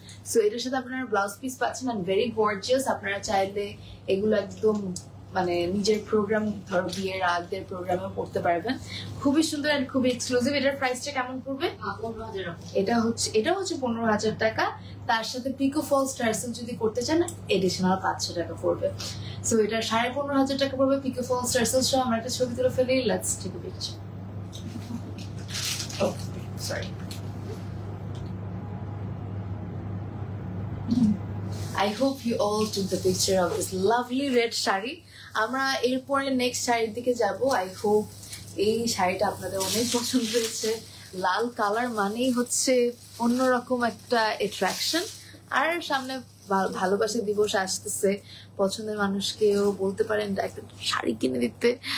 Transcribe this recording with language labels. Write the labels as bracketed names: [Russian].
[Bangla] So এটার সাথে আপনারা ব্লাউজ পিস পাচ্ছেন অ্যান্ড ভেরি গর্জিয়াস। আপনারা চাইলে এগুলো একদম মানে নিজের প্রোগ্রাম, ধরো বিয়ের আগের প্রোগ্রামে পড়তে পারবেন, খুবই সুন্দর এন্ড খুবই এক্সক্লুসিভ। এটার প্রাইসটা কেমন পড়বে? 15,000। এটা হচ্ছে 15,000 টাকা। তার সাথে পিকো ফলস টার্সেল যদি করতে চান এডিশনাল 500 টাকা পড়বে। সো এটা 15,500 টাকা পড়বে পিকো ফলস টার্সেল সহ। আমরা একটা ছবি তুলে ফেলি, [English] Let's take a picture. Oh sorry, I hope you all took the picture of this lovely red sari. [Bangla] আমরা এরপরে নেক্সট শাড়ির দিকে যাব। আই হোপ এই শাড়িটা আপনাদের অনেক পছন্দ হয়েছে। লাল কালার মানেই হচ্ছে অন্যরকম একটা অ্যাট্রাকশন। আর সামনে ভালোবাসা দিবস আসতেছে, পছন্দের মানুষকেও বলতে পারেন একটা শাড়ি কিনে দিতে।